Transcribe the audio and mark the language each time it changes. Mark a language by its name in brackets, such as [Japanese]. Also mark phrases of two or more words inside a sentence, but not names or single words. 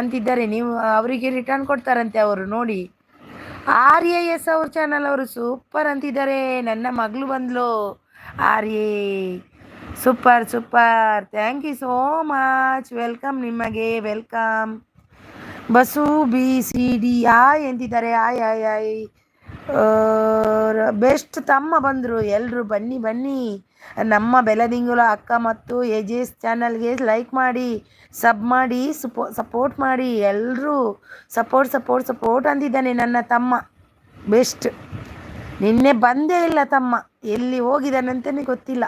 [Kannada] ನೀವು ಅವರಿಗೆ ರಿಟರ್ನ್ ಕೊಡ್ತಾರಂತೆ ಅವರು ನೋಡಿ. RAS ಅವ್ರ ಚಾನಲ್ ಅವರು ಸೂಪರ್ ಅಂತಿದ್ದಾರೆ. ನನ್ನ ಮಗಳು ಬಂದ್ಲು. [English] RA super super, thank you so much. [Kannada] ವೆಲ್ಕಮ್, ನಿಮಗೆ ವೆಲ್ಕಮ್. ಬಸು BCD ಆಯ್ ಎಂತಿದ್ದಾರೆ. ಆಯ್ ಆಯ್ ಆಯ್. ಬೆಸ್ಟ್ ತಮ್ಮ ಬಂದರು. ಎಲ್ಲರೂ ಬನ್ನಿ ಬನ್ನಿ. ನಮ್ಮ ಬೆಲದಿಂಗುಲ ಅಕ್ಕ ಮತ್ತು ಎಜೆಸ್ ಚಾನಲ್ಗೆ ಲೈಕ್ ಮಾಡಿ, ಸಬ್ ಮಾಡಿ, ಸಪೋರ್ಟ್ ಮಾಡಿ. ಎಲ್ಲರೂ [English] support support support [Kannada] ಅಂತಿದ್ದಾನೆ ನನ್ನ ತಮ್ಮ. ಬೆಸ್ಟ್. ನಿನ್ನೆ ಬಂದೇ ಇಲ್ಲ ತಮ್ಮ, ಎಲ್ಲಿ ಹೋಗಿದ್ದಾನಂತಲೇ ಗೊತ್ತಿಲ್ಲ.